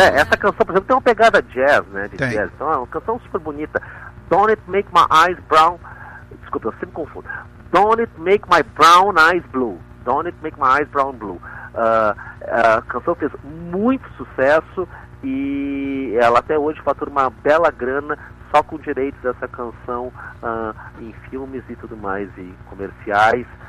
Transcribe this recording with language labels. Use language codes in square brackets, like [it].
[pt] Essa canção, por exemplo, tem uma pegada jazz, né? De tem. Jazz. Então é uma canção super bonita. [en] Don't it make my eyes brown. [pt] Desculpa, eu sempre confundo. [en] Don't it make my brown eyes blue. Don't it make my eyes brown blue. [pt] A canção fez muito sucesso e ela até hoje fatura uma bela grana só com direitos dessa canção em filmes e tudo mais, e comerciais.